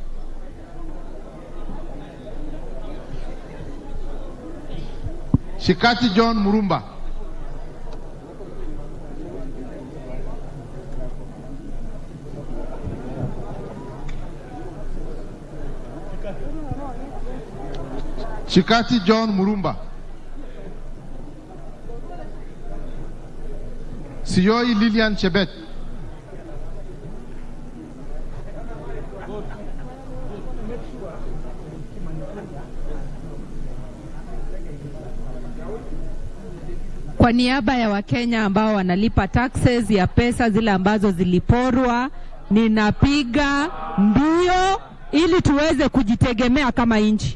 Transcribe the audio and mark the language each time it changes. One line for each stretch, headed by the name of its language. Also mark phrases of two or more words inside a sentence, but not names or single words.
Swahili: Shikati John Murumba, Shikati John Murumba, Siyoi Lilian Chebet, Kwa niaba ya Wakenya ambao wanalipa taxes ya pesa zile ambazo ziliporwa, ninapiga ndio ili tuweze kujitegemea kama nchi.